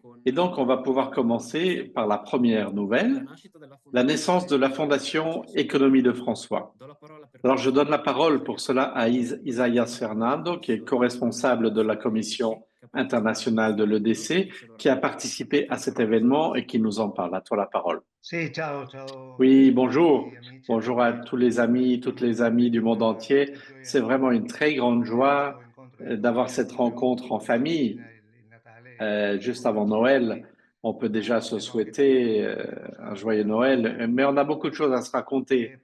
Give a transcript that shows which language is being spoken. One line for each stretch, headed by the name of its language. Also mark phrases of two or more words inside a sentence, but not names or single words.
French: Et donc, on va pouvoir commencer par la première nouvelle, la naissance de la Fondation Économie de François. Alors, je donne la parole pour cela à Isaías Fernando, qui est co-responsable de la commission international de l'EDC, qui a participé à cet événement et qui nous en parle. À toi la parole.
Italian: Sì, ciao
French: Oui,
Italian: a
French: bonjour.
Italian: tutti, amici,
French: Bonjour à tous les amis, toutes les amies du monde entier. C'est vraiment une très grande joie d'avoir cette rencontre en famille. Juste avant Noël, on peut déjà se souhaiter un joyeux Noël, mais on a beaucoup de choses à se raconter.